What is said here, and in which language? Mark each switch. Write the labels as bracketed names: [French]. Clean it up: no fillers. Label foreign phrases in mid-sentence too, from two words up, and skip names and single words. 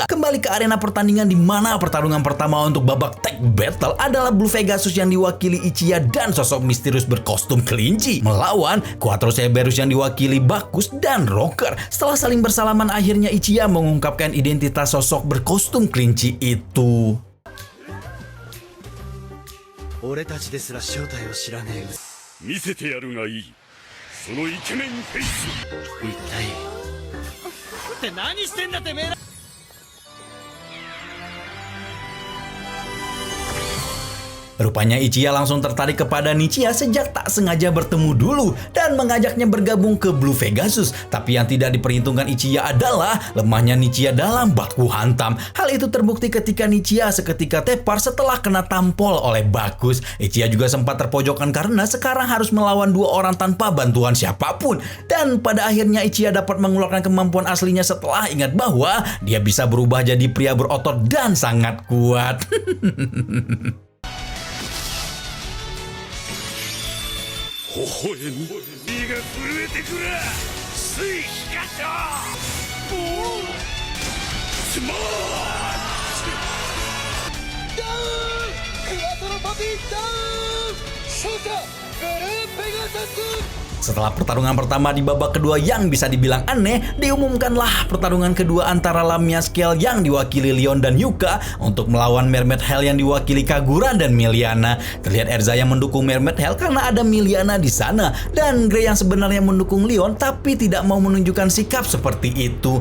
[Indonesian] Kembali ke arena pertandingan di mana pertarungan pertama untuk babak tag battle adalah Blue Pegasus yang diwakili Ichiya dan sosok misterius berkostum kelinci melawan Quattro Cerberus yang diwakili Bacchus dan Rocker. Setelah saling bersalaman akhirnya Ichiya mengungkapkan identitas sosok berkostum kelinci itu. [Japanese] 俺たちですら正体を知らねえ見せてやるがいいそのイケメンフェイス一体って何してんだてめえら [Indonesian] Rupanya Ichiya langsung tertarik kepada Nichiya sejak tak sengaja bertemu dulu dan mengajaknya bergabung ke Blue Pegasus. Tapi yang tidak diperhitungkan Ichiya adalah lemahnya Nichiya dalam baku hantam. Hal itu terbukti ketika Nichiya seketika tepar setelah kena tampol oleh Bacchus. Ichiya juga sempat terpojokkan karena sekarang harus melawan 2 orang tanpa bantuan siapapun. Dan pada akhirnya Ichiya dapat mengeluarkan kemampuan aslinya setelah ingat bahwa dia bisa berubah jadi pria berotot dan sangat kuat. 微笑み身が震えてくら水光ったボーンスマ [Japanese] ダウンクワトロパピーダウン勝者ブルーペガサス [Indonesian] Setelah pertarungan pertama di babak kedua yang bisa dibilang aneh, diumumkanlah pertarungan kedua antara Lamia Scale yang diwakili Leon dan Yuka untuk melawan Mermaid Hell yang diwakili Kagura dan Miliana. Terlihat Erza yang mendukung Mermaid Hell karena ada Miliana di sana, dan Grey yang sebenarnya mendukung Leon tapi tidak mau menunjukkan sikap seperti itu.